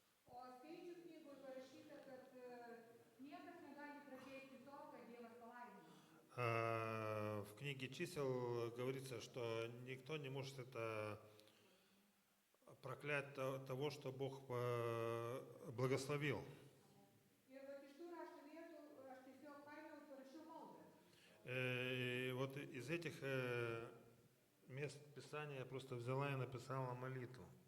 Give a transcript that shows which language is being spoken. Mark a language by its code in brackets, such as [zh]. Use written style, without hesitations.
[lt] O skaičių knygoje parašyta, kad niekas negali pradėti to, ką Dievas palaimino. [ru] В книге чисел говорится, что никто не может это проклять того, что Бог благословил. [lt] Ir vat iš tų rašto vietų aš tiesiog paėmiau ir parašiau maldą. [ru] И вот из этих мест Писания я просто взяла и написала молитву.